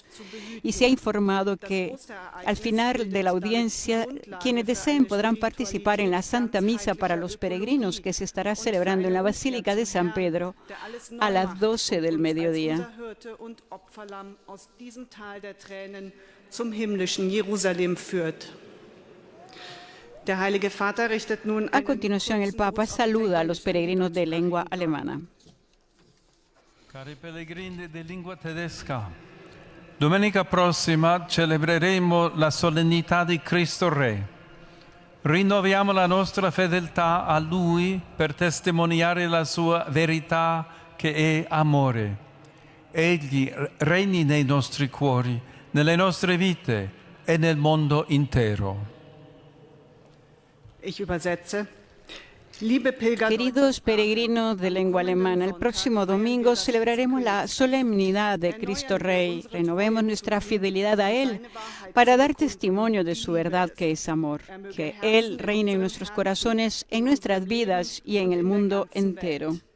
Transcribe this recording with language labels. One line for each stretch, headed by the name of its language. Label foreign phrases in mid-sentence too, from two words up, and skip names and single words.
Spanish: Y se ha informado que al final de la audiencia, quienes deseen podrán participar en la Santa Misa para los peregrinos que se estará celebrando en la Basílica de San Pedro a las 12 del mediodía. A continuación, el Papa saluda a los peregrinos de lengua alemana.
Italian: Cari pellegrini di lingua tedesca, domenica prossima celebreremo la solennità di Cristo Re. Rinnoviamo la nostra fedeltà a Lui per testimoniare la sua verità che è amore. Egli regni nei nostri cuori, nelle nostre vite e nel mondo intero.
German: Ich übersetze.
Spanish: Queridos peregrinos de lengua alemana, el próximo domingo celebraremos la solemnidad de Cristo Rey. Renovemos nuestra fidelidad a Él para dar testimonio de su verdad que es amor. Que Él reine en nuestros corazones, en nuestras vidas y en el mundo entero.